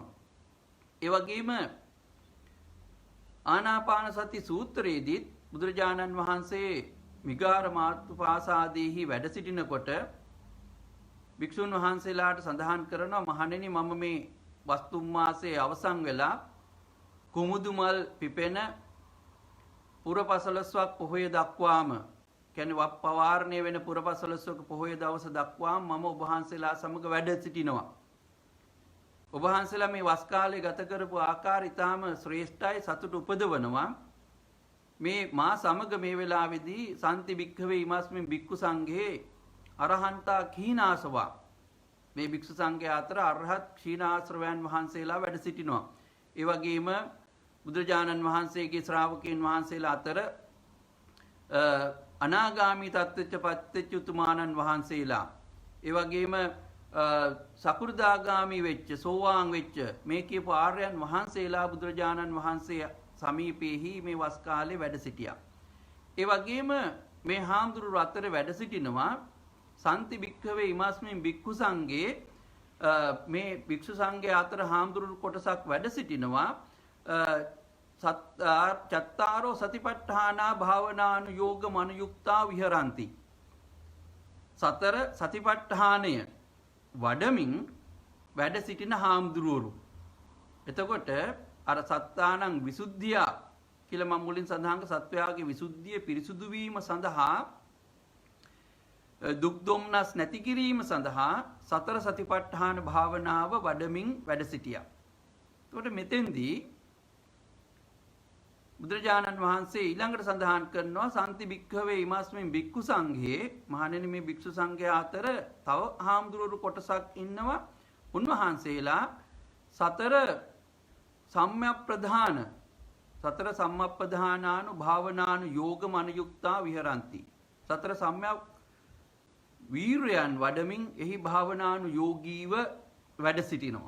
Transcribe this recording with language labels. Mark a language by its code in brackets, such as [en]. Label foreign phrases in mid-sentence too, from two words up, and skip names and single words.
[si] ඒ වගේම ආනාපාන සති සූත්‍රයේදීත් බුදුරජාණන් වහන්සේ මිගාර මාතුපාසාදීහි වැඩ සිටිනකොට භික්ෂුන් වහන්සේලාට සඳහන් කරනවා මහණෙනි මම මේ වස්තුම් මාසයේ අවසන් වෙලා කුමුදු මල් පිපෙන පුරපසළොස්වක් පොහොය දක්වාම කියන්නේ වප් පවාරණය වෙන පුරපසළොස්වක පොහොය දවස දක්වාම මම ඔබ වහන්සේලා සමග වැඩ සිටිනවා. ඔබ වහන්සේලා මේ වස් කාලේ ගත කරපු ආකාරය ඊටාම ශ්‍රේෂ්ඨයි සතුට උපදවනවා. මේ මා සමග මේ වෙලාවේදී [pi] සම්ති භික්ඛවේ ඉමස්මින් භික්ඛු සංඝේ අරහන්තා කීනාසවා [si] මේ භික්ෂු සංඝයා අතර අරහත් ක්ෂීණාශ්‍රවයන් වහන්සේලා වැඩ සිටිනවා. ඒ වගේම බුදුරජාණන් වහන්සේගේ ශ්‍රාවකයන් වහන්සේලා අතර අනාගාමී තත්ත්වච්ච පත්ත්‍ච්ච උතුමාණන් වහන්සේලා ඒ වගේම සකු르දාගාමී වෙච්ච සෝවාන් වෙච්ච මේ කියපු ආර්යයන් වහන්සේලා බුදුරජාණන් වහන්සේ සමීපෙහි මේ වස් කාලේ වැඩ සිටියා. ඒ වගේම මේ හාමුදුරුවෝ අතර වැඩ සිටිනවා [pi] සම්ති භික්ඛවේ ඉමස්මින් භික්ඛු සංඝේ [si] මේ භික්ෂු සංඝයා අතර හාමුදුරුවෝ කොටසක් වැඩ සිටිනවා [pi] චත්තාරෝ සතිපට්ඨානා භාවනානුයෝග මනුයුක්තා විහරಂತಿ. [si] සතර සතිපට්ඨානය වඩමින් වැඩ සිටින හාමුදුරුවෝ. එතකොට අර [pi] සත්තානං විසුද්ධිය [si] කියලා මම මුලින් සඳහන් කළ සත්වයාගේ විසුද්ධිය පිරිසුදු වීම සඳහා දුක් දුම්නස් නැති කිරීම සඳහා සතර සතිපට්ඨාන භාවනාව වඩමින් වැඩ සිටියා. එතකොට මෙතෙන්දී බුදුරජාණන් වහන්සේ ඊළඟට සඳහන් කරනවා [pi] සම්ති භික්ඛවේ ඉමස්මින් භික්ඛු සංඝේ [si] මහණෙනි මේ භික්ෂු සංඝයා අතර තව හාමුදුරුවෝ කොටසක් ඉන්නවා. උන්වහන්සේලා සතර [pi] සම්මප්පදානානු භාවනානු යෝග මනුයුක්තා විහරಂತಿ. [si] සතර සම්‍යක් වීරයන් වඩමින් එහි භාවනානු යෝගීව වැඩ සිටිනවා.